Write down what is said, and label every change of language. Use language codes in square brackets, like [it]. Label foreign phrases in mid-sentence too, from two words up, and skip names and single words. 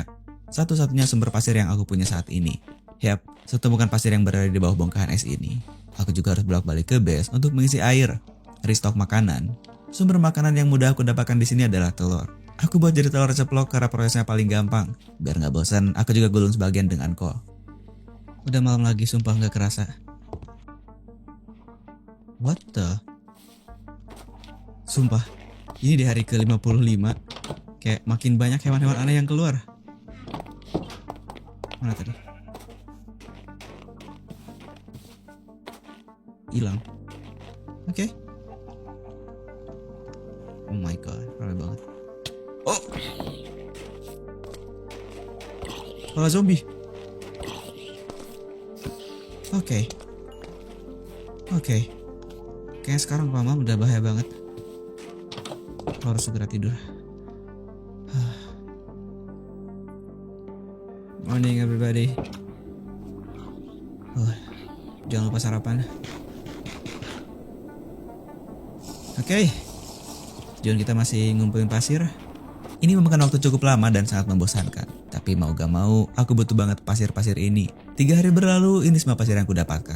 [id] Satu-satunya sumber pasir yang aku punya saat ini. Yap, setemukan pasir yang berada di bawah bongkahan es ini. Aku juga harus bolak-balik ke base untuk mengisi air, restock makanan. Sumber makanan yang mudah aku dapatkan di sini adalah telur. Aku buat jadi telur ceplok karena prosesnya paling gampang. Biar nggak bosan, aku juga gulung sebagian dengan kol. Udah malam lagi, sumpah nggak kerasa. [en] What the? [id] Sumpah, ini di hari ke-55. Kayak makin banyak hewan-hewan aneh yang keluar. Mana tadi? Hilang. Oke. [en] Oh my god, [id] ramai banget. Oh. Malah zombie. Oke. Kayaknya sekarang malam udah bahaya banget. Aku harus segera tidur. [en] Morning everybody. [id] Jangan lupa sarapan. Oke. Tujuan kita masih ngumpulin pasir. Ini memakan waktu cukup lama dan sangat membosankan. Tapi mau gak mau, aku butuh banget pasir-pasir ini. 3 hari berlalu, ini semua pasir yang aku dapatkan.